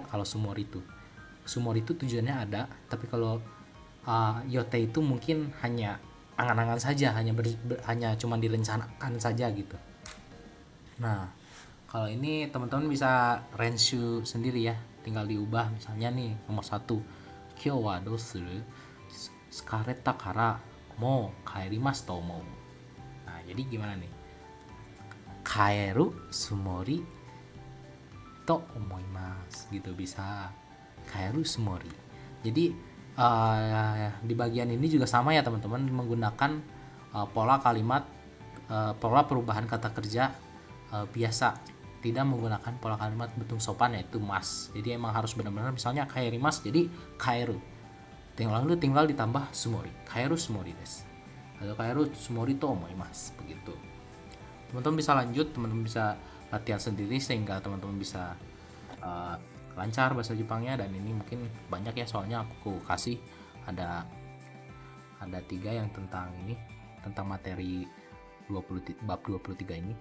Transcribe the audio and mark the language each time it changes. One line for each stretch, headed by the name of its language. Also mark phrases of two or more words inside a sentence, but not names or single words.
Indonesian: Kalau sumori itu tujuannya ada, tapi kalau yotei itu mungkin hanya angan-angan saja, hanya cuma direncanakan saja gitu. Nah, kalau ini teman-teman bisa renshu sendiri ya, tinggal diubah. Misalnya nih nomor 1,
Japanese: 今日はどうする疲れたからも帰りますと思う.
Indonesian: Nah, jadi gimana nih?
Japanese: 帰るつもりと思います
Indonesian: gitu, bisa
Japanese: 帰るつもり.
Indonesian: Jadi di bagian ini juga sama ya teman-teman, menggunakan pola kalimat pola perubahan kata kerja biasa, tidak menggunakan pola kalimat bentuk sopan yaitu mas. Jadi emang harus benar-benar misalnya kaerimas jadi kaeru. Tinggal ditambah sumori.
Japanese: 帰るつもりです. Atau 帰るつもりと思います begitu.
Indonesian: Teman-teman bisa lanjut, teman-teman bisa latihan sendiri sehingga teman-teman bisa lancar bahasa Jepangnya. Dan ini mungkin banyak ya, soalnya aku kasih ada 3 yang tentang materi bab 23 ini.